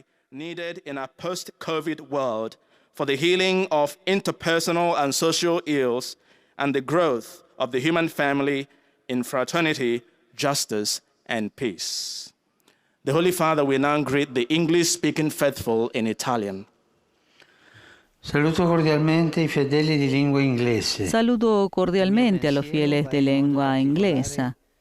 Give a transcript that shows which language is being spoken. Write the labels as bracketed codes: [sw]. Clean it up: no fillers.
[en] Needed in a post-COVID world for the healing of interpersonal and social ills and the growth of the human family in fraternity, justice, and peace. The Holy Father will now greet the English-speaking faithful in Italian. [it] Saluto cordialmente I fedeli di lingua inglese. [es] Saludo cordialmente a los fieles de lengua inglesa.